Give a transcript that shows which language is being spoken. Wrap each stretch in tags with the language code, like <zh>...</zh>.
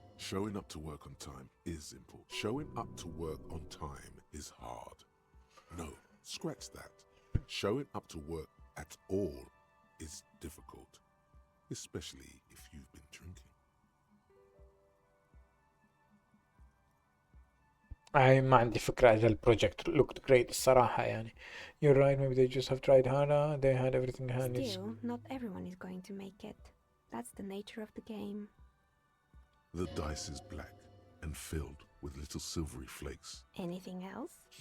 <en>Showing up to work on time is important. Showing up to work on time is hard. No, scratch that. Showing up to work at all is difficult, especially if you've been drinking.</en> <ar>ما عندي فكرة إذا البروجكت</ar> <en>looked great</en> <ar>الصراحة يعني.</ar> <en>You're right, maybe they just have tried harder, they had everything handy. Still, not everyone is going to make it. That's the nature of the game. The dice is black and filled with little silvery flakes. Anything else?</en>